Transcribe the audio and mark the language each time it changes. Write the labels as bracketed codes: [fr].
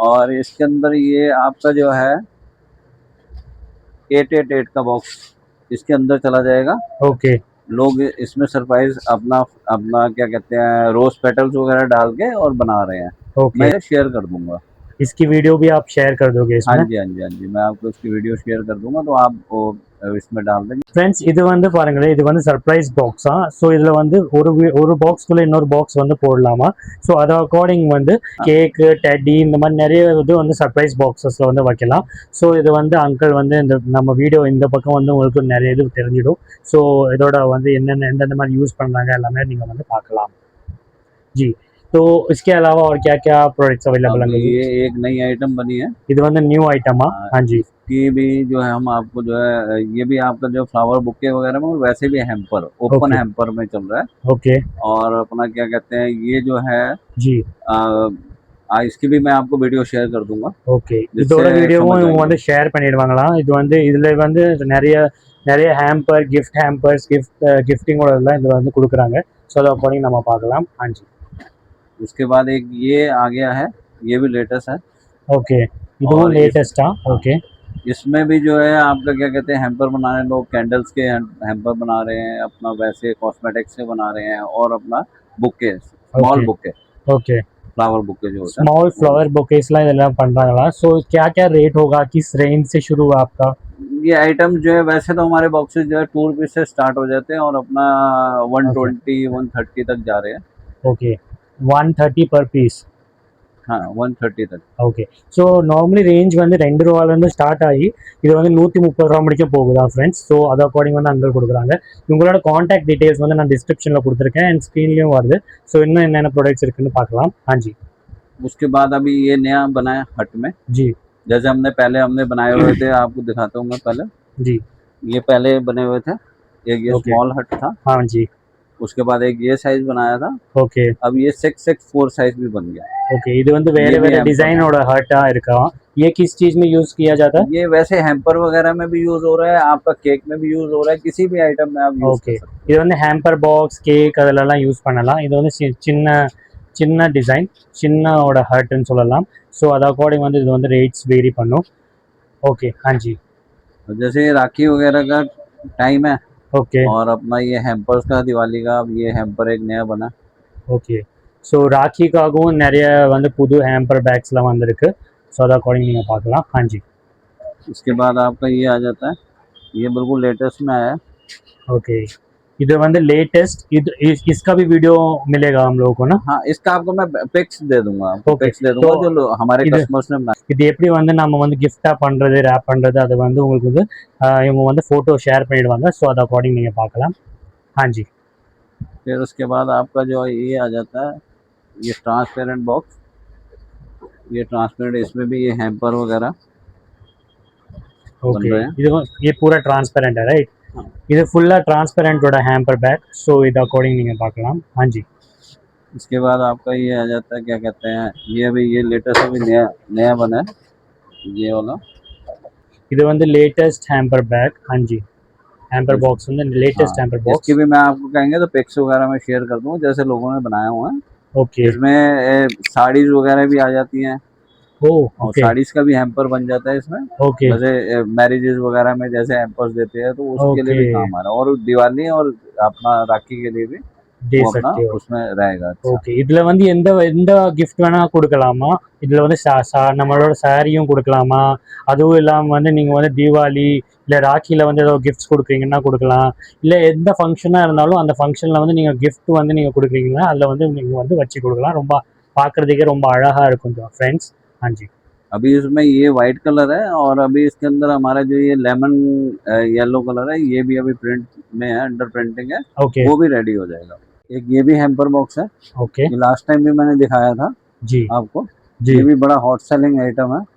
[hi] और इसके अंदर ये आपका जो है 888 का बॉक्स इसके अंदर चला जाएगा। ओके। लोग इसमें सरप्राइज अपना अपना क्या कहते हैं, रोज पेटल्स वगैरह डाल के और बना रहे हैं। ओके। मैं शेयर कर दूंगा। इसकी वीडियो भी आप शेयर कर दोगे हाँ इसमें? जी, हाँ जी, हाँ जी, मैं आपको इसकी वीडियो शेयर कर दूंगा, तो आप वो इसमें डाल देंगे। [ta] ஃப்ரெண்ட்ஸ், இது வந்து பாருங்களேன், இது வந்து சர்ப்ரைஸ் பாக்ஸா. ஸோ இதில் வந்து ஒரு பாக்ஸ்குள்ளே இன்னொரு பாக்ஸ் வந்து போடலாமா. ஸோ அது அக்கார்டிங் வந்து கேக்கு, டெடி, இந்த மாதிரி நிறைய இது வந்து சர்ப்ரைஸ் பாக்ஸஸில் வந்து வைக்கலாம். ஸோ இது வந்து அங்கிள் வந்து இந்த நம்ம வீடியோ இந்த பக்கம் வந்து உங்களுக்கு நிறைய இது தெரிஞ்சிடும். ஸோ இதோட வந்து என்னென்ன எந்தெந்த மாதிரி யூஸ் பண்ணுறாங்க எல்லாமே நீங்கள் வந்து பார்க்கலாம். [hi] जी, तो इसके अलावा और क्या क्या प्रोडक्ट्स अवेलेबल हैं? ये एक नई आइटम बनी है। [ta] இது வந்து நியூ ஐட்டமா? [hi] हाँ जी। ये भी जो है हम आपको जो है, ये भी आपका जो फ्लावर बुके वगैरह में, और वैसे भी हैम्पर, ओपन हैम्पर में चल रहा है। ओके। और अपना क्या कहते हैं, ये जो है जी, इसकी भी मैं आपको वीडियो शेयर कर दूंगा। [ta] ஓகே. இதோட வீடியோவும் இவங்க வந்து ஷேர் பண்ணிடுவாங்களா? இது வந்து இதில் வந்து நிறைய நிறைய ஹேம்பர், கிஃப்ட் ஹேம்பர்ஸ், கிஃப்டிங்கோட எல்லாம் இதில் வந்து கொடுக்குறாங்க. ஸோ அதை அக்கார்டிங் நம்ம பார்க்கலாம். [hi] हाँ जी। उसके बाद एक ये आ गया है, ये भी लेटेस्ट है। [ta] ओके, இதுவும் லேட்டஸ்டா? ஓகே। [hi] इसमें भी जो है आपका क्या कहते हैं, हैम्पर बना रहे हैं लोग, कैंडल्स के हैम्पर बना रहे हैं, अपना वैसे कॉस्मेटिक्स से बना रहे हैं, और अपना bouquet, small bouquet, okay. Flower bouquet जो होता है, [ta] स्मॉल फ्लावर बुकेஸ்லாம் இதெல்லாம் பண்றாங்களா? [hi] ஸோ क्या क्या रेट होगा, किस रेंज से शुरू हुआ आपका? ये आइटम जो है, वैसे तो हमारे बॉक्सेस जो है 2 रुपीज से स्टार्ट हो जाते हैं, और अपना 120-130 तक जा रहे हैं। ओके, 130 पर पीस? हाँ, 130 तक। [ta] ஓகே. ஸோ நார்மலி ரேஞ்ச் வந்து ₹2 ஸ்டார்ட் ஆகி இது வந்து ₹130 வரைக்கும் போகுதா ஃப்ரெண்ட்ஸ். ஸோ அது அக்கார்டிங் வந்து அங்கே கொடுக்குறாங்க. உங்களோட காண்டாக்ட் டீட்டெயில்ஸ் வந்து நான் டிஸ்கிரிப்ஷனில் கொடுத்துருக்கேன் அண்ட் ஸ்க்ரீன்லேயும் வருது. ஸோ இன்னும் என்னென்ன ப்ராடக்ட்ஸ் இருக்குன்னு பார்க்கலாம். [hi] हाँ जी। उसके बाद अभी ये नया बना है हट में। जी। जैसे हमने बनाए हुए थे, आपको दिखाता हूँ मैं पहले। जी। ये पहले बने हुए थे, एक ये स्मॉल हट था। हाँ जी। उसके बाद एक ये साइज बनाया था। [ta] ஓகே। [hi] अब ये 6x4 साइज भी बन गया। [ta] ஓகே, இது வந்து வேற வேற டிசைனோட ஹர்ட்டா இருக்கா? [hi] ये किस चीज में यूज किया जाता है? ये वैसे हैम्पर वगैरह में भी यूज हो रहा है, आपका केक में भी यूज हो रहा है, किसी भी आइटम में आप यूज कर सकते हैं। [ta] இது வந்து ஹேம்பர் பாக்ஸ், கேக் அதெல்லாம் யூஸ் பண்ணலாம். இது வந்து சின்ன சின்ன டிசைன், சின்னோட ஹர்ட்னு சொல்லலாம். ஸோ அது அக்கார்டிங் வந்து இது வந்து ரேட்ஸ் வேரி பண்ணும். [hi] ओके। हाँ जी। जैसे राखी वगैरह का टाइम है। ओके। और अपना ये हैम्पर्स का दिवाली का, अब ये हैम्पर एक नया बना। [ta] ஓகே. ஸோ ராக்கிக்காகவும் நிறைய வந்து புது ஹேம்பர் பேக்ஸ்லாம் வந்திருக்கு. ஸோ அது அக்கார்டிங் நீங்கள் பார்க்கலாம். [hi] हाँ जी। उसके बाद आपका ये आ जाता है, ये बिल्कुल लेटेस्ट में आया है। [ta] ओके, இது வந்து லேட்டஸ்ட். [hi] இது इसका भी वीडियो मिलेगा हम लोगों को ना? हाँ, इसका आपको मैं पिक्स दे दूंगा, [en] Okay. [hi] पिक्स दे दूंगा जो हमारे [ta] இது [hi] कस्टमर्स ने बनाया। [ta] இது எப்படி வந்து நம்ம வந்து கிஃப்டாக பண்ணுறது, ரேப் பண்ணுறது, அது வந்து உங்களுக்கு வந்து இவங்க வந்து ஃபோட்டோ ஷேர் பண்ணிடுவாங்க. ஸோ அது அக்கார்டிங் நீங்கள் பார்க்கலாம். [hi] हाँ जी। फिर उसके बाद आपका जो ये आ जाता है, ये ट्रांसपेरेंट बॉक्स। ये ट्रांसपेरेंट, इसमें भी ये हैम्पर वगैरह बन [ta] ஓகே. [hi] रहे हैं। ये पूरा ट्रांसपेरेंट है राइट? [ta] இது ஃபுல்லாக டிரான்ஸ்பெரண்டோட ஹேம்பர் பேக். ஸோ இது அக்கார்டிங் நீங்கள் பார்க்கலாம். [hi] हाँ जी। इसके बाद आपका ये आ जाता है, क्या कहते हैं, ये अभी ये लेटेस्ट अभी नया नया बना है, ये वाला। [ta] இது வந்து லேட்டஸ்ட் ஹேம்பர் பேக். [hi] हाँ जी, हैम्पर बॉक्स [ta] வந்து லேட்டஸ்ட் [hi] हाँ, हैम्पर बॉक्स. इसकी भी मैं आपको कहेंगे तो पिक्स वगैरह मैं शेयर कर दूँ जैसे लोगों ने बनाए हुए हैं। ओके. इसमें साड़ीज वगैरह भी आ जाती हैं ओह और ओके. साड़ीज का भी हैम्पर बन जाता है इसमें। ओके. जैसे मैरिजेस वगैरह में जैसे हैम्पर्स देते हैं तो उसके लिए ओके. भी काम आ रहा है, और दिवाली और अपना राखी के लिए भी दे वो अपना सकते हो. उसमें रहेगा। अच्छा, [ta] ஓகே. இதுல வந்து எந்த எந்த கிஃப்ட் வேணா குடுக்கலாமா? இதுல வந்து நம்மளோட சாரியும் குடுக்கலாமா? அதுவும் இல்லாம வந்து நீங்க வந்து தீபாவளி, இல்ல ராக்கில வந்து ஏதோ கிஃப்ட்ஸ் குடுக்குறீங்கன்னா குடுக்கலாம். இல்ல எந்த ஃபங்ஷனா இருந்தாலும் அந்த ஃபங்ஷன்ல வந்து நீங்க கிஃப்ட் வந்து நீங்க குடுக்குறீங்கன்னா, அதுல வந்து நீங்க வந்து வச்சு குடுக்கலாம். ரொம்ப பார்க்கறதுக்கே ரொம்ப அழகா இருக்கும் ஃப்ரெண்ட்ஸ். [hi] हाँ जी. अभी इसमें ये वाइट कलर है और अभी इसके अंदर हमारा जो ये लेमन येलो कलर है ये भी अभी प्रिंट में है, अंडर प्रिंटिंग है, ओके. वो भी रेडी हो जाएगा। एक ये भी हैम्पर बॉक्स है, ओके. ये लास्ट टाइम भी मैंने दिखाया था जी. आपको। जी. ये भी बड़ा हॉट सेलिंग आइटम है।